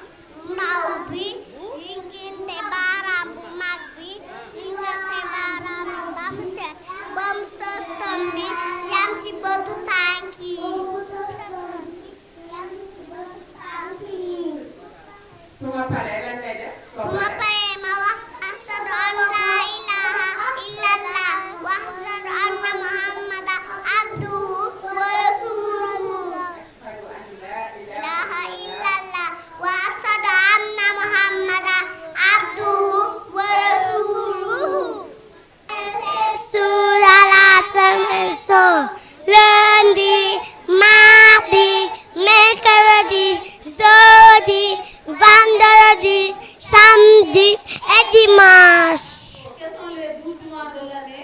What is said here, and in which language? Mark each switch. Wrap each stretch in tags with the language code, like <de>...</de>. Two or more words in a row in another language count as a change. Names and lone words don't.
<wo>ndaw bi yu nginte baaraam bu mag bi yu nginte baaraam ba mu set ba mu sëstam bi yam ci bëtu tànk yi su ma paree lan ngay def bu ma paree ma wax</wo> <ar>أشهد أن لا إله إلا الله وأشهد أن محمدا عبده ورسوله لا إله إلا الله وأشهد أن محمدا عبده ورسوله.</ar> <fr>Sur la semaine, lundi, mardi, mercredi, jeudi, vendredi, samedi et dimanche. Quels sont les 12 mois de l'année?</fr>